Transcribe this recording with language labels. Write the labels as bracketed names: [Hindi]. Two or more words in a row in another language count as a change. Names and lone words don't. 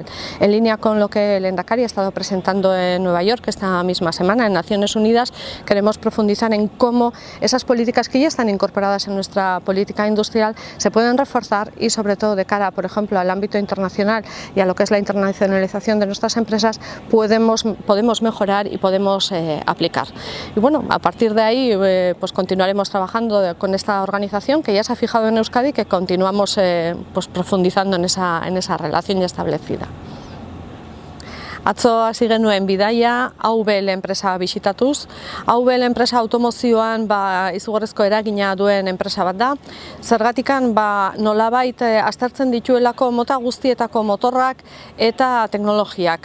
[Spanish] En línea con lo que el Endacari ha estado presentando en Nueva York esta misma semana en Naciones Unidas, queremos profundizar en cómo esas políticas que ya están incorporadas en nuestra política industrial se pueden reforzar y sobre todo de cara, por ejemplo, al ámbito internacional y a lo que es la internacionalización de nuestras empresas, podemos mejorar y podemos aplicar. Y bueno, a partir de ahí pues continuaremos trabajando con esta organización que ya se ha fijado en Euskadi, que continuamos pues profundizando en esa relación ya establecida. [Basque] Atzo hasi genuen bidaia AVL enpresa bisitatuz. AVL enpresa automozioan izugarrizko eragina duen enpresa bat da. Zergatikan nolabait aztertzen dituelako mota guztietako motorrak eta teknologiak.